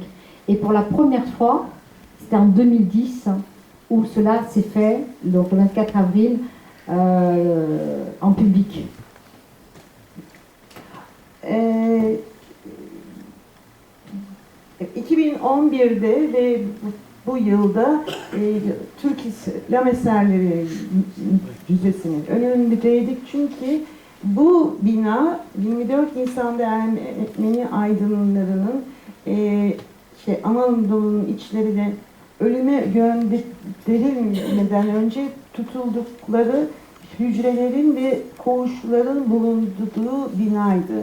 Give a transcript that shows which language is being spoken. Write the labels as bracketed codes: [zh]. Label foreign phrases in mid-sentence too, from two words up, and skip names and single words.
[fr] Et pour la première fois, c'était en 2010, où cela s'est fait, donc le 24 avril, en public. [tr] 2011'de ve bu yılda Türk İslam Eserleri Müzesi'nin önündeydik çünkü bu bina 24 Nisan'da Ermeni aydınlarının Anadolu'nun içlerine ölüme gönderilmeden önce tutuldukları hücrelerin ve koğuşların bulunduğu binaydı.